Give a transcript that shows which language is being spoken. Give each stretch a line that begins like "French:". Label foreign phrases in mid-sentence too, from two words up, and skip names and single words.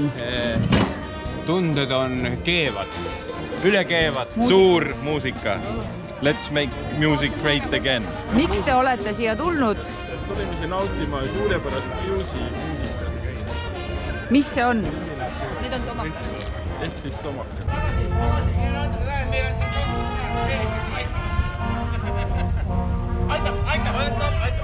Estonian: Tunded on keevad, üle keevad, suur muusika.
English: Let's make music great again.
Estonian: Miks te olete siia tulnud? Tulime siin nautima suurepärast muusikat. Mis see on? Need on tomakad. Ehk siis tomakad. Aitab.